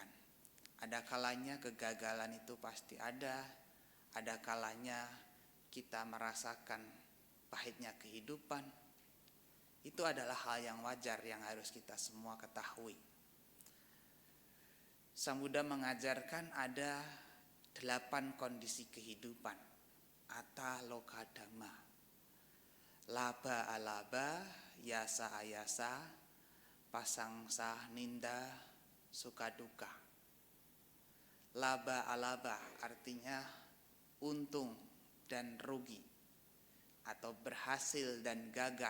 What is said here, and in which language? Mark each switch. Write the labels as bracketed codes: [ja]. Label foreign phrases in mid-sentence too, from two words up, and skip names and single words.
[id] Ada kalanya kegagalan itu pasti ada kalanya kita merasakan pahitnya kehidupan. Itu adalah hal yang wajar yang harus kita semua ketahui. Sang Buddha mengajarkan ada 8 kondisi kehidupan. [pi] Atta loka dhamma. Laba alaba, yasa ayasa, pasangsa ninda, suka duka. Laba alaba [id] artinya untung dan rugi atau berhasil dan gagal.